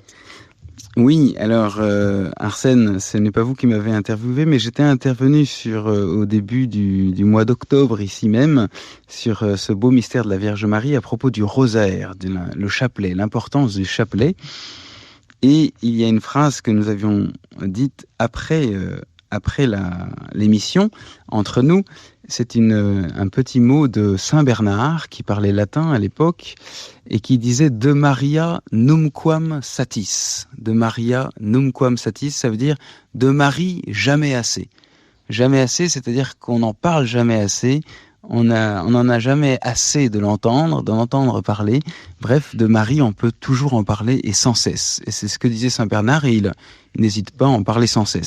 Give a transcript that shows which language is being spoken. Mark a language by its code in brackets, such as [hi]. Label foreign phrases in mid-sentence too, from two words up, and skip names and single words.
[fr] Oui, alors Arsène, ce n'est pas vous qui m'avez interviewé, mais j'étais intervenu au début du mois d'octobre, ici même, sur ce beau mystère de la Vierge Marie à propos du rosaire, le chapelet, l'importance du chapelet. Et il y a une phrase que nous avions dite après l'émission, entre nous. C'est un petit mot de Saint Bernard qui parlait latin à l'époque et qui disait « [la] De Maria numquam satis ». De Maria numquam satis, [fr] ça veut dire « de Marie jamais assez ». Jamais assez, c'est-à-dire qu'on n'en parle jamais assez, on n'en a jamais assez d'en entendre parler. Bref, de Marie, on peut toujours en parler et sans cesse. Et c'est ce que disait Saint Bernard et il n'hésite pas à en parler sans cesse.